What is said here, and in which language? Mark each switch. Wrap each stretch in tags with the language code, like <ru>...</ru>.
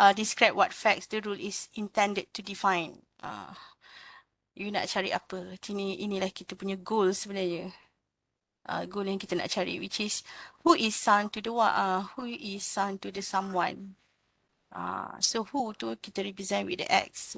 <en>Describe what facts the rule is intended to define.</en> <ms>You nak cari apa? Inilah kita punya goal sebenarnya.</ms> <en>Goal</en> <ms>yang kita nak cari,</ms> <en>which is who is son to the someone. So who</en> <ms>tu kita</ms> <en>represent with the X.</en>